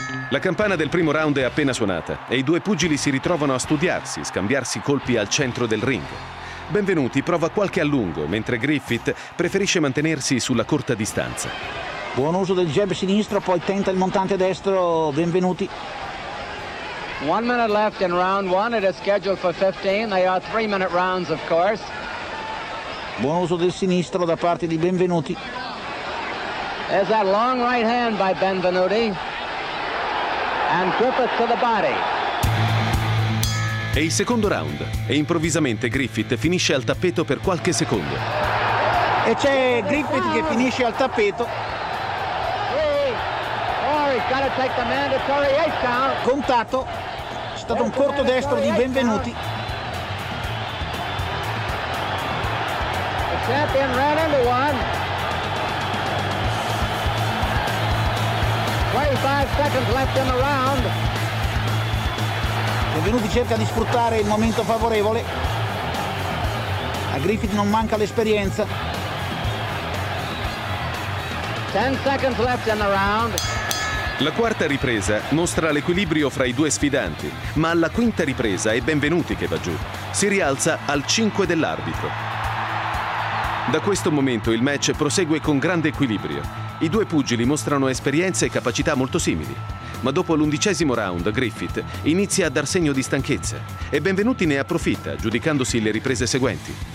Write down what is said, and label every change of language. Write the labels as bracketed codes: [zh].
[it] La campana del primo round è appena suonata e i due pugili si ritrovano a studiarsi, scambiarsi colpi al centro del ring. Benvenuti prova qualche allungo, mentre Griffith preferisce mantenersi sulla corta distanza. Buon uso del jab sinistro, poi tenta il montante destro, Benvenuti. [en] 1 minute left in round one, it is scheduled for 15, they are 3 minute rounds of course. [it] Buon uso del sinistro da parte di Benvenuti. [en] There's that long right hand by Benvenuti. And Griffith to the body. [it] È il secondo round e improvvisamente Griffith finisce al tappeto per qualche secondo. E c'è Griffith che finisce al tappeto. [en] Three, four, gotta take the mandatory ace count. [it] Contatto. È stato [en] that's [it] un corto destro di Benvenuti. [en] The champion ran into one. 25 seconds left in the round. [it] Benvenuti cerca di sfruttare il momento favorevole. A Griffith non manca l'esperienza. [en] 10 seconds left in the round. [it] La quarta ripresa mostra l'equilibrio fra i due sfidanti, ma alla quinta ripresa è Benvenuti che va giù. Si rialza al 5 dell'arbitro. Da questo momento il match prosegue con grande equilibrio. I due pugili mostrano esperienza e capacità molto simili. Ma dopo l'undicesimo round, Griffith inizia a dar segno di stanchezza e Benvenuti ne approfitta, giudicandosi le riprese seguenti.